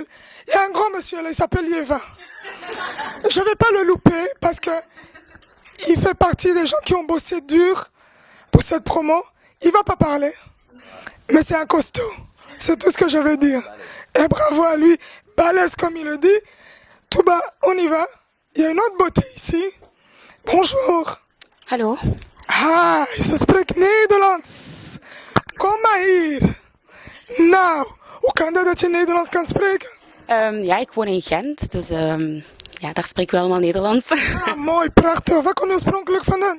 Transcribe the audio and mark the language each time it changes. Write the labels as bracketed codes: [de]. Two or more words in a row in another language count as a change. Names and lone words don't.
[fr] Il y a un grand monsieur là, il s'appelle Yeva. Je vais pas le louper parce que il fait partie des gens qui ont bossé dur pour cette promo. Il va pas parler, mais c'est un costaud. C'est tout ce que je veux dire. Et bravo à lui, balèze comme il le dit. Tout bas, on y va. Il y a une autre beauté ici. Bonjour. [nl] Hallo. Hi, ze spreekt Nederlands. Kom maar hier. Nou, hoe kan dat je Nederlands kan spreken? Ja, ik woon in Gent, dus ja, daar spreken we allemaal Nederlands. Ah, mooi, prachtig. Waar kom je oorspronkelijk vandaan?